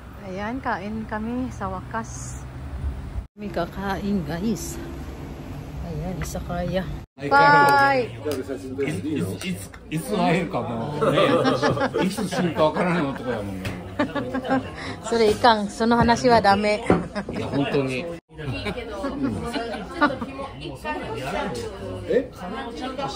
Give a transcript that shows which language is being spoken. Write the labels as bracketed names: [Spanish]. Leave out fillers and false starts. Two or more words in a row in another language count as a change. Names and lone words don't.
[Filipino] Ayan, kain kami sa wakas. May kakain guys. Ayan, isa kaya. Bye! [Japanese] いつ会えるかもね、いつ死ぬかわからない男やもんね。それいかん、その話はダメ。いや、本当に。え？そんな大きい。